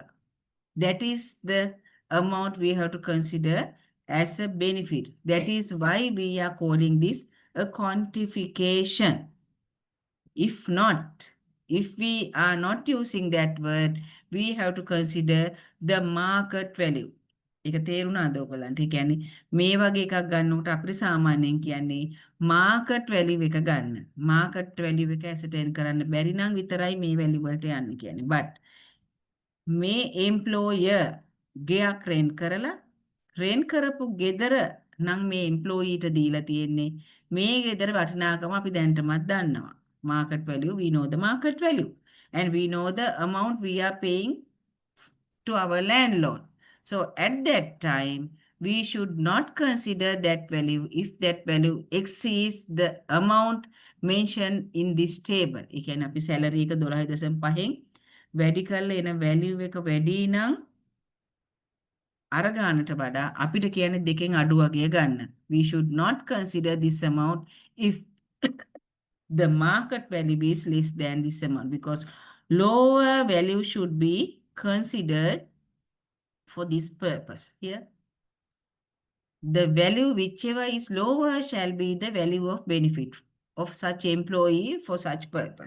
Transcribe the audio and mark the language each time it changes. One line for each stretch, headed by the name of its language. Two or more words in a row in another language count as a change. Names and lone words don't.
English: That is the amount we have to consider as a benefit. That is why we are calling this a quantification. If not, if we are not using that word, we have to consider the market value.
Sinhala: ඒක තේරුණාද ඔයගලන්ට? ඒ කියන්නේ මේ වගේ එකක් ගන්නකොට අපිට සාමාන්‍යයෙන් කියන්නේ
English: market value
Sinhala: එක ගන්න.
English: market value
Sinhala: එක ඇසටර්න් කරන්න බැරි නම් විතරයි මේ වැලියු වලට යන්නේ කියන්නේ. but මේ employer ගෙයක් රෙන්ට් කරලා රෙන්ට් කරපු ගෙදර නම් මේ employeeට දීලා තියෙන්නේ. මේ ගෙදර වටිනාකම අපි දැනටමත් දන්නවා.
English: Market value, we know the market value. And we know the amount we are paying to our landlord. So at that time, we should not consider that value if that value exceeds the amount mentioned in this table.
Sinhala: ඒ කියන්නේ අපි salary එක 12.5න් වැඩි කරලා එන value එක වැඩි නම් අර ගානට වඩා අපිට කියන්නේ දෙකෙන් අඩු වගේ ගන්න.
English: We should not consider this amount if the market value is less than this amount because lower value should be considered for this purpose here. The value whichever is lower shall be the value of benefit of such employee for such purpose.